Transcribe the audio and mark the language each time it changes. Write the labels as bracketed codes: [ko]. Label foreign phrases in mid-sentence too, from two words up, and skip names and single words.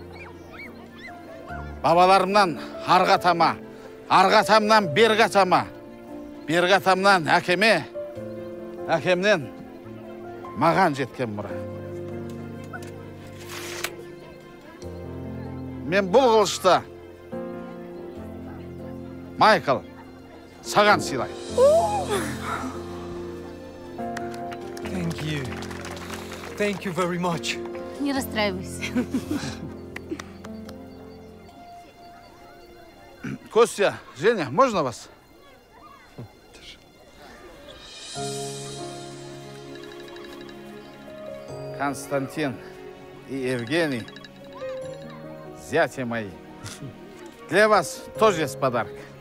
[kk] Бабаларымнан арғы атама, арғы атамнан бергі атама, бергі атамнан әкеме, әкемнен маған жеткен мұра. мен бұл қылышты Майкл саған сыйлайын. [en] Thank you. Thank you very much. [ru] Не расстраивайся. Костя, Женя, можно вас? Константин и Евгений, зятя мои, для вас тоже есть подарок.